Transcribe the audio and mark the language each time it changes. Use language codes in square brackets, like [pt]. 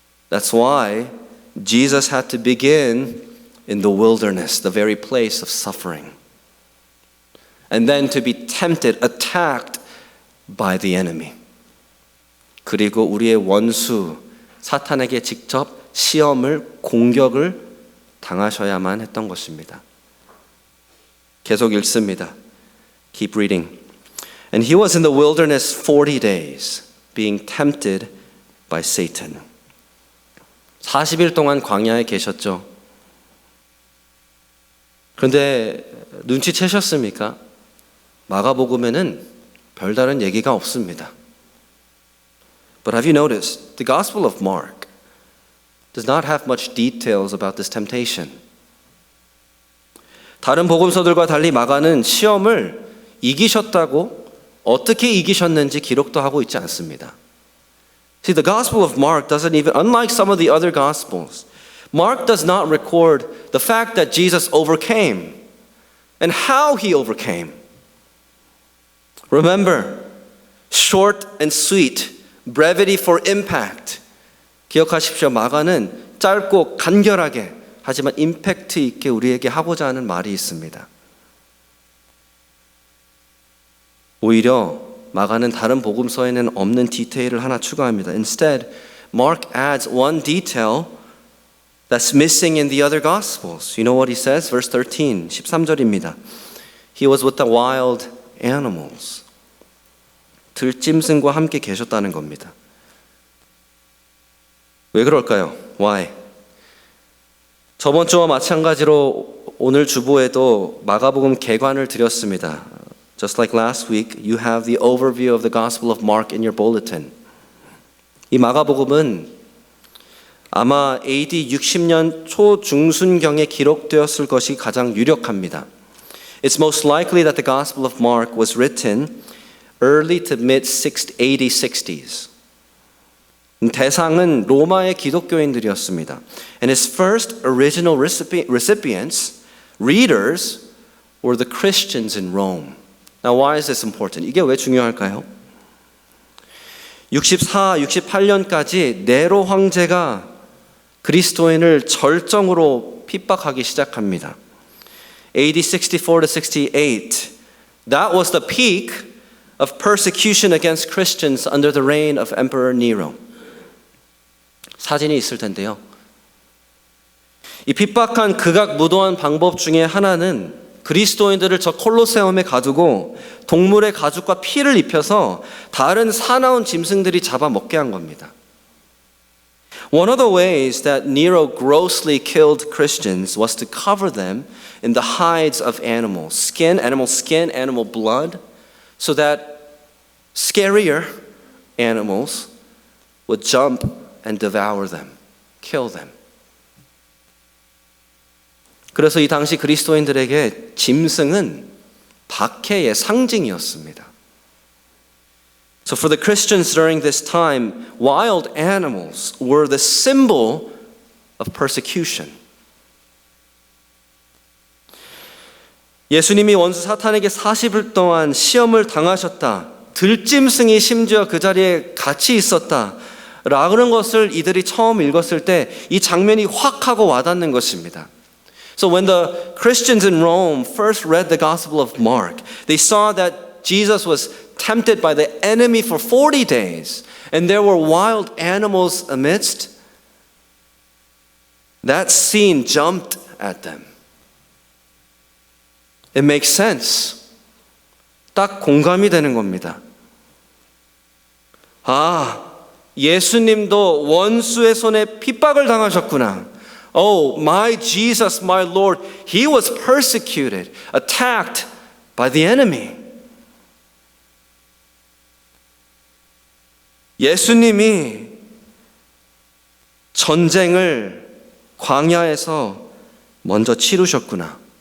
[en] That's why Jesus had to begin in the wilderness, the very place of suffering. And then to be tempted, attacked by the enemy. [ko] 그리고 우리의 원수 사탄에게 직접 시험을 공격을 당하셔야만 했던 것입니다. 계속 읽습니다. [en] Keep reading. And he was in the wilderness 40 days, being tempted by Satan. [ko] 40일 동안 광야에 계셨죠. 그런데 눈치채셨습니까? 마가복음에는 별다른 얘기가 없습니다. [en] But have you noticed, the Gospel of Mark does not have much details about this temptation. [ko] 다른 복음서들과 달리 마가는 시험을 이기셨다고 어떻게 이기셨는지 기록도 하고 있지 않습니다. [en] See, the Gospel of Mark doesn't even, unlike some of the other Gospels, Mark does not record the fact that Jesus overcame and how he overcame. Remember, short and sweet, brevity for impact. [ko] 기억하십시오. 마가는 짧고 간결하게 하지만 임팩트 있게 우리에게 하고자 하는 말이 있습니다. 오히려 마가는 다른 복음서에는 없는 디테일을 하나 추가합니다. [en] Instead, Mark adds one detail that's missing in the other Gospels. You know what he says? Verse 13, [ko] 13절입니다. [en] He was with the wild animals. [ko] 들짐승과 함께 계셨다는 겁니다. 왜 그럴까요? [en] Why? [ko] 저번 주와 마찬가지로 오늘 주보에도 마가복음 개관을 드렸습니다. [en] Just like last week, you have the overview of the Gospel of Mark in your bulletin. [ko] 이 마가복음은 아마 AD 60년 초중순경에 기록되었을 것이 가장 유력합니다. [en] It's most likely that the Gospel of Mark was written early to mid AD 60s. [ko] 대상은 로마의 기독교인들이었습니다. [en] And his first original recipients, readers, were the Christians in Rome. Now, why is this important? [ko] 이게 왜 중요할까요? 64, 68년까지 네로 황제가 그리스도인을 절정으로 핍박하기 시작합니다. [en] AD 64 to 68, that was the peak of persecution against Christians under the reign of Emperor Nero. [ko] 사진이 있을 텐데요. 이 핍박한 극악무도한 방법 중에 하나는 그리스도인들을 저 콜로세움에 가두고 동물의 가죽과 피를 입혀서 다른 사나운 짐승들이 잡아먹게 한 겁니다. [en] One of the ways that Nero grossly killed Christians was to cover them in the hides of animals, animal skin, animal blood, so that scarier animals would jump and devour them, kill them. [ko] 그래서 이 당시 그리스도인들에게 짐승은 박해의 상징이었습니다. [en] So for the Christians during this time, wild animals were the symbol of persecution. [ko] 예수님이 원수 사탄에게 40일 동안 시험을 당하셨다. 들짐승이 심지어 그 자리에 같이 있었다. 라는 것을 이들이 처음 읽었을 때 이 장면이 확 하고 와닿는 것입니다. [en] So when the Christians in Rome first read the Gospel of Mark, they saw that Jesus was tempted by the enemy for 40 days, and there were wild animals amidst. That scene jumped at them. It makes sense. [ko] 딱 공감이 되는 겁니다. 아, 예수님도 원수의 손에 핍박을 당하셨구나. [en] Oh, my Jesus, my Lord, he was persecuted, attacked by the enemy. [ko] 예수님이 전쟁을 광야에서 먼저 치르셨구나.